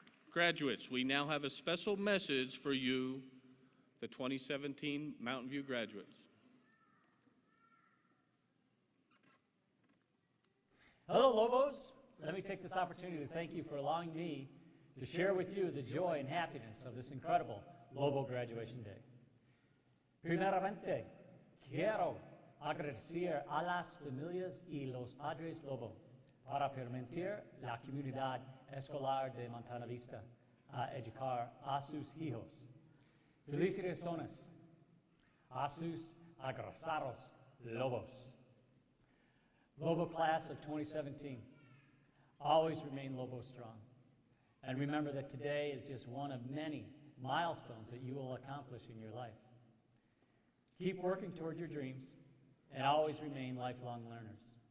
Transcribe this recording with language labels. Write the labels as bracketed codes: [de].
[en] Graduates, we now have a special message for you, the 2017 Mountain View graduates. Hello, Lobos. Let me take this opportunity to thank you for allowing me to share with you the joy and happiness of this incredible Lobo graduation day. [es] Primeramente, quiero agradecer a las familias y los padres Lobo para permitir la comunidad escolar de Montana Vista a educar a sus hijos. Felicitaciones a sus agraciados Lobos. [en] Lobo class of 2017, always remain Lobo strong. And remember that today is just one of many milestones that you will accomplish in your life. Keep working toward your dreams and always remain lifelong learners.